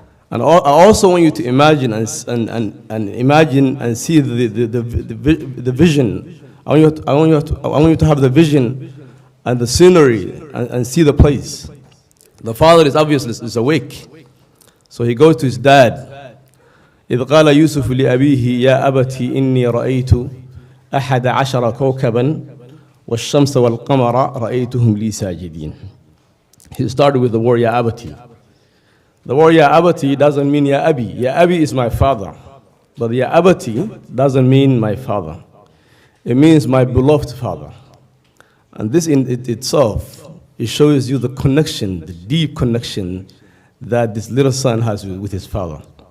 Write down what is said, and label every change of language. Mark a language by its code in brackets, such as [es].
[en] And I also want you to imagine and imagine and see the vision. I want you to have the vision and the scenery and see the place. The father is obviously is awake. So he goes to his dad. [ar] إذ قال يوسف لأبيه يا أبتي إني رأيت أحد عشر كوكبا والشمس والقمر رأيتهم لي ساجدين. [en] He started with the word Ya Abati. The word Ya Abati doesn't mean Ya Abi. Ya Abi is my father. But Ya Abati doesn't mean my father. It means my beloved father. And this in itself, it shows you the connection, the deep connection that this little son has with his father.